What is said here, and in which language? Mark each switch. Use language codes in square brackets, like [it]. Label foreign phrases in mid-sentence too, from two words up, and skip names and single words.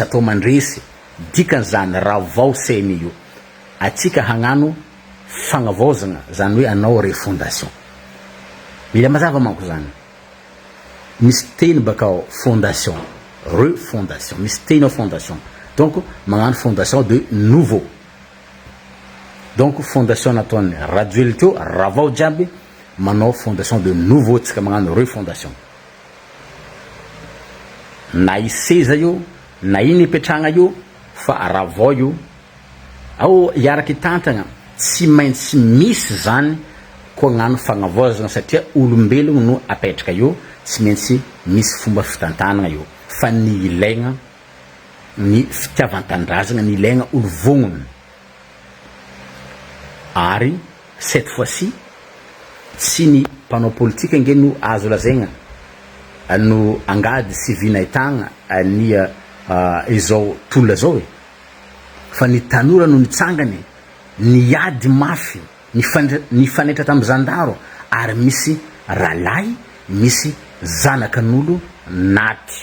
[mg] atao mandresy dikan'izany ravao CNI io atsika hagnano fagnavaozagna zany hoe anao refondation mila mazava manko zany misy teny bakao fondation refondation misy teny ao fondation donc magnano [fr] fondation de nouveau [mg] donc fondation nataony Rajoelina teo ravao jiaby manao [fr] fondation de nouveau [mg] tsika magnano refondation na iseza io na iny ipetragna io fa ravao io ao iaraky tantagna tsy maintsy misy zany koa gnano fagnavaozagna satria olombelogno no apetraka io tsy maintsy misy fomba fitantanagna io fa ny ilaigna ny fitiavan-tandrazagna ny ilaigna olo vognona ary [fr] cette fois-ci [mg] tsy ny mpanao politika nge no azo lazaigna no angady sy vinahitagna ny izao tolona zao fa ny tanora no nitsangany ny ady mafy ny fanetra tamin'ny zandaro ary misy ralahy misy zanakan'olo naty